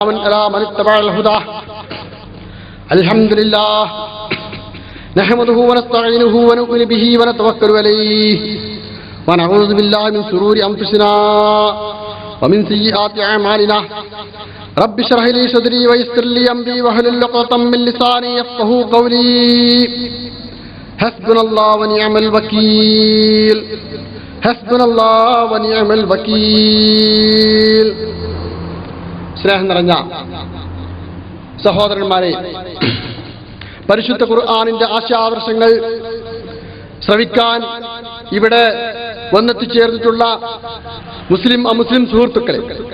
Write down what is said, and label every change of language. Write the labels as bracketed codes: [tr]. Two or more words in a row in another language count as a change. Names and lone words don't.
[ar] من اتبع الهدى الحمد لله نحمده ونستعينه ونؤمن به ونتوكل عليه ونعوذ بالله من شرور أنفسنا ومن سيئات أعمالنا رب اشرح لي صدري ويسر لي أمري واحلل عقدة من لساني يفقهوا قولي حسبنا الله ونعم الوكيل حسبنا الله ونعم الوكيل. [ml] സ്നേഹം നിറഞ്ഞ സഹോദരന്മാരെ, പരിശുദ്ധ ഖുർആനിന്റെ ആശയാദർശങ്ങൾ ശ്രവിക്കാൻ ഇവിടെ വന്നെത്തിച്ചേർന്നിട്ടുള്ള മുസ്ലിം അമുസ്ലിം സുഹൃത്തുക്കളെ,